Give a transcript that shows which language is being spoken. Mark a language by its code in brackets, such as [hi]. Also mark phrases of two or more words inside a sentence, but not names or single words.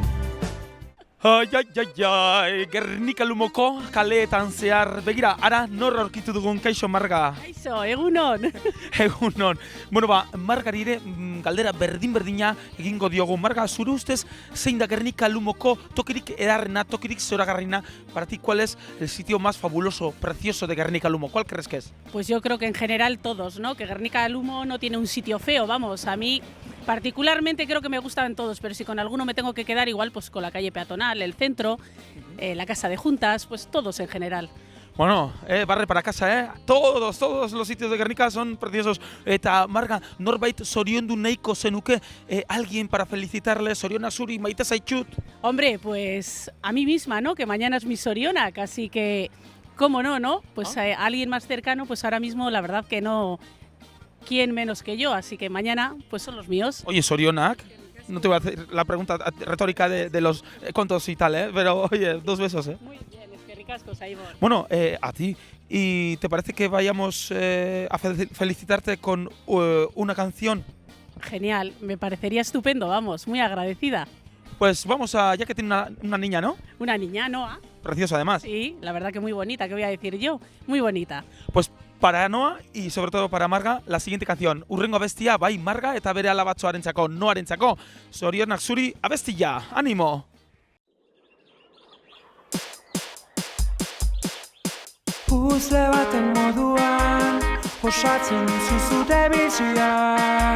[eu] Ai, Gernika Lumoko kaleetan zehar. Begira, ara nor aurkitu dugun, kaixo Marga? Kaixo, egunon. Egunon. Bueno, Margari ere galdera berdin-berdina egingo diogu. Marga, zure ustez, zein da Gernika Lumoko tokirik edarrena, tokirik zoragarrina? [es] Para ti, ¿cuál es el sitio más fabuloso, precioso de Gernika Lumo? ¿Cuál crees que es? Pues yo creo que en general todos, ¿no? Que Gernika Lumo no tiene un sitio feo, vamos, a mí particularmente creo que me gustan todos, pero si con alguno me tengo que quedar, igual pues con la calle peatonal, el centro, la casa de juntas, pues todos en general. Bueno, barre para casa, todos los sitios de Gernika son preciosos. [eu] Eta Marga, norbait zoriondu nahiko zenuke, [es] alguien para felicitarle, [eu] zoriona zuri, maite zaitut? [es] Hombre, pues a mí misma, ¿no? Que mañana es mi zorionak, así que, ¿cómo no, no? Pues alguien más cercano, pues ahora mismo la verdad que no, ¿quién menos que yo? Así que mañana, pues son los míos. [eu] Oye, zorionak. [es] No te voy a hacer la pregunta retórica de los contos y tal, pero oye, 2 besos, Muy bien, es que ricasco, Cyborg. Bueno, a ti. ¿Y te parece que vayamos a felicitarte con una canción? Genial, me parecería estupendo, vamos, muy agradecida. Pues vamos a, ya que tiene una niña, ¿no? Una niña, Noa. Preciosa además. Sí, la verdad que muy bonita, ¿qué voy a decir yo? Muy bonita. Pues para Noa y sobre todo para Marga, la siguiente canción. [eu] Urrengo abestia, bai Marga eta bere alabatzoarentzako, Noarentzako. Zorionak zuri abestia, animo! Puzzle baten moduan osatzen duzu zure bizia.